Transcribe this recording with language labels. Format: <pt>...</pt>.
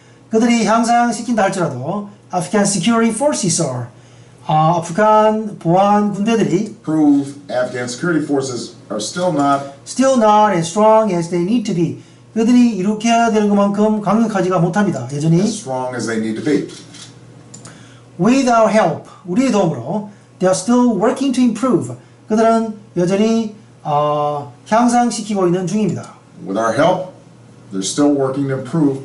<ko>그들이 향상시킨다 할지라도</ko> <en>Afghan security forces are</en> <ko>아프간 보안 군대들이</ko> <en>Afghan security forces are still not as strong as they need to be.</en> <ko>그들이 이렇게 해야 되는 것만큼 강력하지가 못합니다. 여전히</ko> <en>as strong as they need to be. With our help,</en> <ko>우리의 도움으로</ko> <en>they are still working to improve.</en> <ko>그들은 여전히 향상시키고 있는 중입니다.</ko> <en>With our help, they're still working to improve</en>